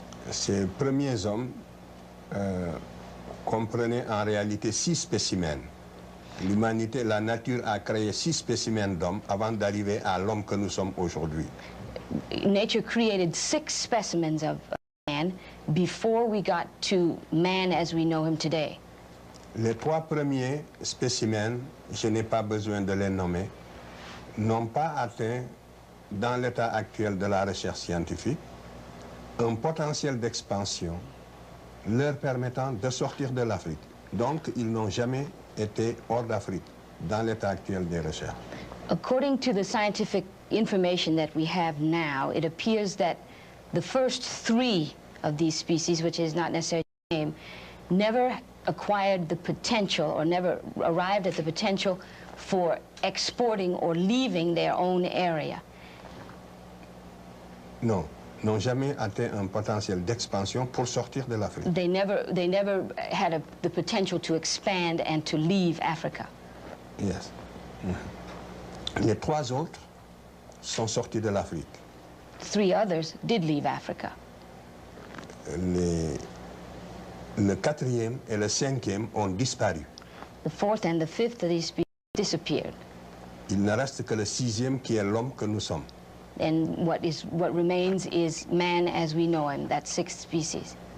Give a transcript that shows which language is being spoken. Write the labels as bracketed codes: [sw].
[fr] Ces premiers hommes comprenaient en réalité 6 spécimens. L'humanité, la nature a créé 6 spécimens d'hommes avant d'arriver à l'homme que nous sommes aujourd'hui. [en] Nature created 6 specimens of man before we got to man as we know him today. [fr] Les 3 premiers spécimens, je n'ai pas besoin de les nommer, n'ont pas atteint, dans l'état actuel de la recherche scientifique, un potentiel d'expansion leur permettant de sortir de l'Afrique. Donc, ils n'ont jamais été hors d'Afrique, dans l'état actuel des recherches. [en] According to the scientific information that we have now, it appears that the first 3 of these species, which is not necessarily the name, never acquired the potential or never arrived at the potential for exporting or leaving their own area. [fr] Non, n'ont jamais atteint un potentiel d'expansion pour sortir de l'Afrique. [en] They never had the potential to expand and to leave Africa. Yes. [fr] Les 3 autres sont sortis de l'Afrique. [en] 3 others did leave Africa. [fr] Le 4e et le 5e ont disparu. [en] The 4th and the 5th of these species disappeared. [fr] Il ne reste que le 6e qui est l'homme que nous sommes. [en] And what remains is man as we know him, that sixth species.